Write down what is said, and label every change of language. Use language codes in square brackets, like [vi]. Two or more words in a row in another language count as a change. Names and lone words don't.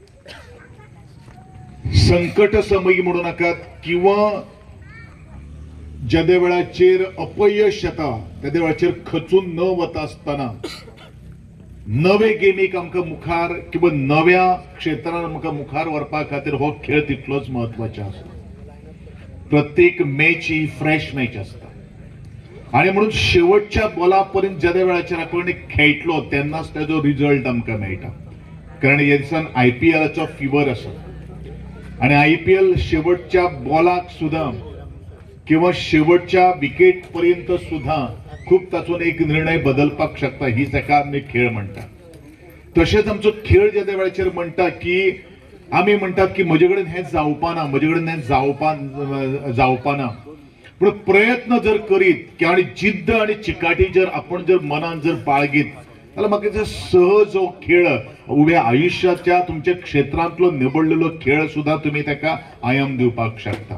[kok] संकट समयी म्हणू नाकात किंवा ज्या वेळाचेर अपयश येता त्या वेळाचेर खचून न वता आसतना नवे गेमीक आमकां मुखार किंवा नव्या क्षेत्रांत आमकां मुखार व्हरपा खातीर हो खेळ तितलोच महत्वाचो आसा. प्रत्येक मॅच ही [en] fresh match [kok] आसता आणि म्हणून शेवटच्या बॉला पर्यंत ज्या वेळाचेर आपण खेळटलो तेन्नाच ताजो रिजल्ट आमकां मेळटा. कारण ह्या दिसान IPLचो फिवर आसा आणि IPL शेवटच्या बॉलाक सुद्धा किंवा शेवटच्या विकेट पर्यंत सुद्धा खूप तातूंत एक निर्णय बदलपाक शकता. ही ताका आमी खेळ म्हणटा. तशेंच आमचो खेळ ज्या वेळाचेर म्हणटा की आमी म्हणटात की म्हजे कडेन हें जावपाना, म्हजे कडेन हें जावपाना, पूण प्रयत्न जर करीत आनी जिद्द आनी चिकाटी जर आपण जर मनान जर बाळगीत जाल्यार म्हाका दिसता सहज हो खेळ उभ्या आयुश्याच्या तुमच्या क्षेत्रांतलो निवडलेलो खेळ सुद्धा तुमी ताका आयाम दिवपाक शकता.